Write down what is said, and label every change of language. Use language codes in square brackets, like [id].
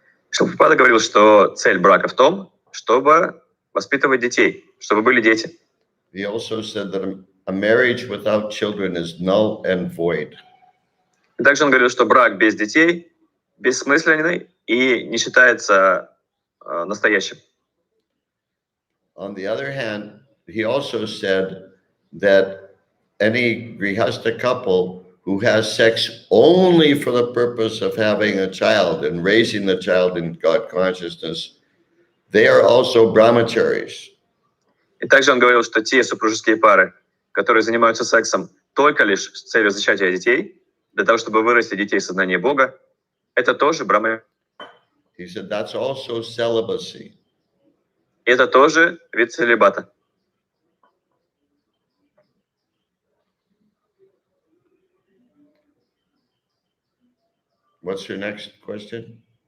[ru] Шрила Прабхупада говорил, что цель брака в том, чтобы воспитывать детей, чтобы были дети. [en] He also said that a marriage without children is null and void. [ru] И также он говорил, что брак без детей бессмысленный и не считается настоящим. [en] On the other hand, he also said that any grihastha couple who has sex only for the purpose of having a child and raising the child in God consciousness, they are also brahmacharis. [ru] И также он говорил, что те супружеские пары, которые занимаются сексом только лишь с целью зачатия детей, для того, чтобы вырастить детей в сознании Бога, это тоже брахмачарья. [en] He said that's also celibacy. [ru] Это тоже вид целибата. [en] What's your next question?